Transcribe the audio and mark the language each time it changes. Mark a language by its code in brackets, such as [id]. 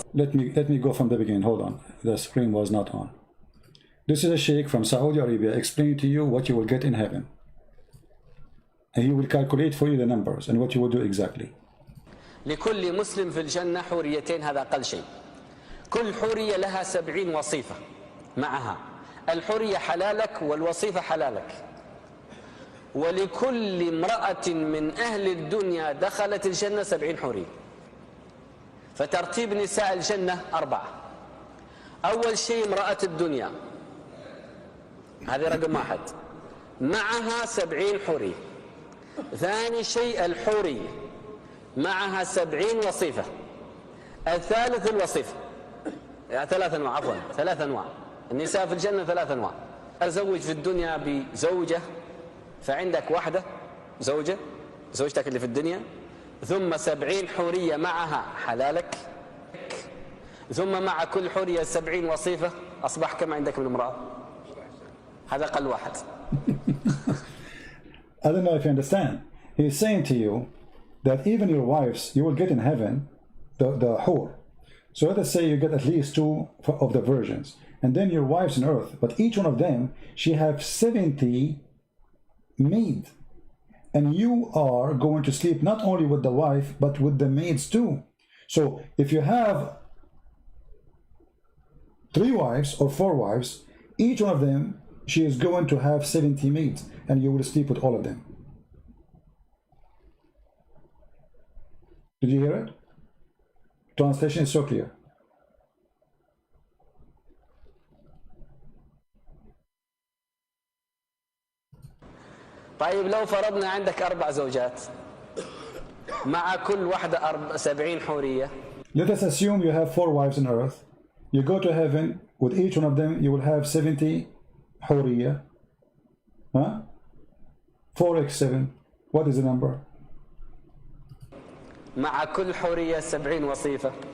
[en] Let me go from the beginning. Hold on. The screen was not on. This is a sheikh from Saudi Arabia explaining to you what you will get in heaven. And he will calculate for you the numbers and what you will do exactly. [ar] لكل مسلم في الجنة حوريتين، هذا أقل شيء. كل حورية لها 70 وصيفة معها. الحورية حلالك والوصيفة حلالك. ولكل امرأة من أهل الدنيا دخلت الجنة 70 حورية. فترتيب نساء الجنة 4. أول شيء امرأة الدنيا، هذه رقم 1، معها 70 حورية. ثاني شيء الحورية معها 70 وصيفة. الثالث الوصيفة، 3 أنواع، عفوا 3 أنواع. النساء في الجنة 3 أنواع. أزوج في الدنيا بزوجة، فعندك واحدة زوجة، زوجتك اللي في الدنيا، ثم 70 حورية معها حلالك، ثم مع كل حورية 70 وصيفة. أصبح كم عندك من امرأة؟ هذا أقل واحد. [en] I don't know if you understand. He's saying to you that even your wives, you will get in heaven the whore. So let us say you get at least 2 of the virgins, and then your wives on earth, but each one of them, she have 70 maid. And you are going to sleep not only with the wife, but with the maids too. So if you have 3 wives or 4 wives, each one of them, she is going to have 70 maids, and you will sleep with all of them. Did you hear it? Translation is so clear. [ar] طيب لو فرضنا عندك 4 زوجات مع كل واحدة 70 حورية. [en] Let us assume you have 4 wives on earth. You go to heaven, with each one of them you will have 70 حورية. Huh? 4x7. What is the number? [ar] مع كل حورية 70 وصيفة.